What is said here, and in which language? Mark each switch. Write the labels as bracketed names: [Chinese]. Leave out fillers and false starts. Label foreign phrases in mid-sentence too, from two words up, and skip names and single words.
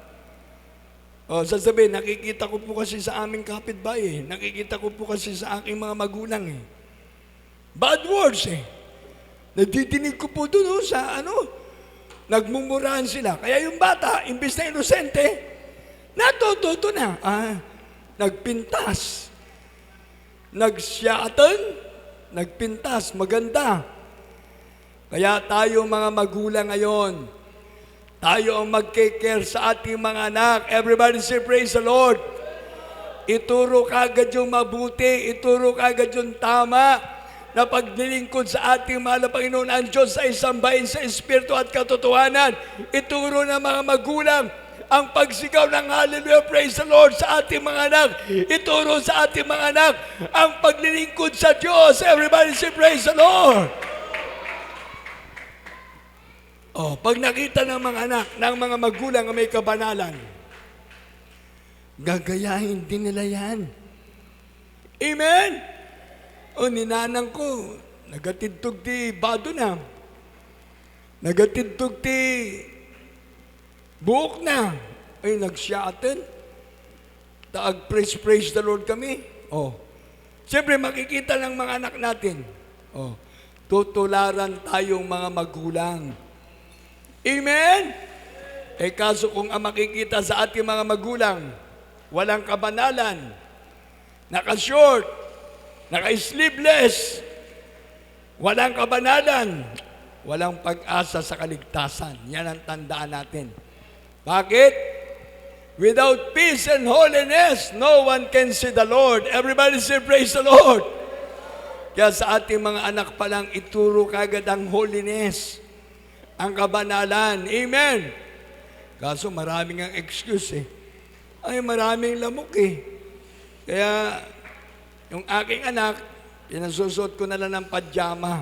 [Filipino] Sasabihin, nakikita ko po kasi sa aming kapitbahay. Nakikita ko po kasi sa aking mga magulang. [English] Bad words [Filipino] Nadidinig ko po doon sa nagmumurahan sila. Kaya yung bata, imbis na inosente, natututo na. [Iloko] Nagpintas. Nagsyatan. Nagpintas. [Filipino] Maganda. Kaya tayo mga magulang ngayon, tayo ang mag-care sa ating mga anak. [English] Everybody say praise the Lord. [Filipino] Ituro kagad yung mabuti. Ituro kagad yung tama. Na paglilingkod sa ating mahal na Panginoon, ang Diyos ay sambahin sa Espiritu at katotohanan. Ituro ng mga magulang ang pagsigaw ng hallelujah, [English] praise the Lord [Filipino] sa ating mga anak. Ituro sa ating mga anak ang paglilingkod sa Diyos. [English] Everybody say praise the Lord. [Filipino] Pag nakita ng mga anak, ng mga magulang na may kabanalan, gagayahin din nila yan. Amen? [Iloko] Ninanang ko, nagatidtog ti bado na. Nagatidtog ti buhok na. Ay, nagsyatan. [English] Praise the Lord [Iloko] kami. [Filipino] Siyempre, makikita ng mga anak natin. Tutularan tayong mga magulang. Amen? Kaso kung ang makikita sa ating mga magulang, walang kabanalan, naka-short, naka-sleeveless, walang kabanalan, walang pag-asa sa kaligtasan. Yan ang tandaan natin. Bakit? [English] Without peace and holiness, no one can see the Lord. Everybody say, praise the Lord. [Filipino] Kaya sa ating mga anak pa lang, ituro kagad ang holiness, ang kabanalan. Amen. Kaso maraming ang excuse Ay, maraming lamok eh. Kaya, yung aking anak, pinasusuot ko na lang ng pajama.